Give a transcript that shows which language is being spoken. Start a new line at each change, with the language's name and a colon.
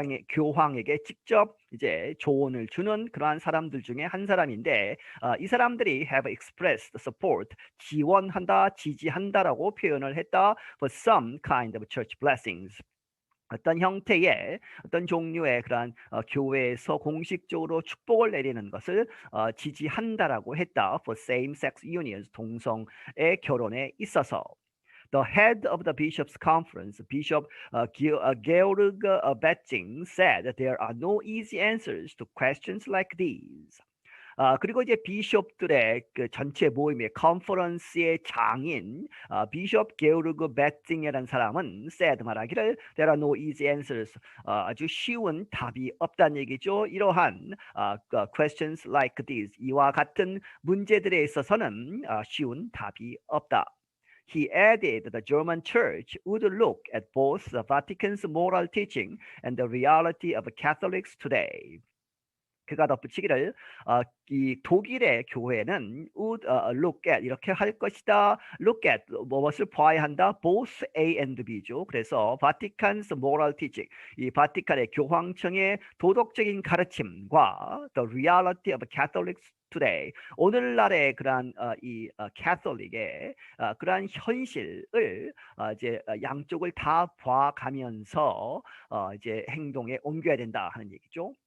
Korean: 교황에게 직접 이제 조언을 주는 그러한 사람들 중에 한 사람인데 이 사람들이
English: have expressed support
Korean: 지원한다 지지한다라고 표현을 했다
English: for some kind of church blessings
Korean: 어떤 형태의 어떤 종류의 그러한 교회에서 공식적으로 축복을 내리는 것을 지지한다라고 했다.
English: For same-sex unions,
Korean: 동성애 결혼에 있어서.
English: The head of the bishops' conference, Bishop Georg Betting, said that there are no easy answers to questions like these.
Korean: 그리고 이제 비숍들의 그 전체 모임의 컨퍼런스의 장인 비숍 게오르그 베팅이라는 사람은
English: said
Korean: 말하기를
English: there are no easy answers
Korean: 아주 쉬운 답이 없다는 얘기죠. 이러한
English: questions like these
Korean: 이와 같은 문제들에 있어서는 쉬운 답이 없다.
English: He added that the German church would look at both the Vatican's moral teaching and the reality of Catholics today.
Korean: 그가 덧붙이기를 이 독일의 교회는
English: would look at
Korean: 이렇게 할 것이다.
English: look at
Korean: 무엇을 봐야 한다.
English: both A and B죠.
Korean: 그래서
English: Vatican's moral teaching
Korean: 이 바티칸의 교황청의 도덕적인 가르침과
English: the reality of Catholics today
Korean: 오늘날의 그러한 이 캐톨릭의 그러한 현실을 이제 양쪽을 다 봐가면서 이제 행동에 옮겨야 된다 하는 얘기죠.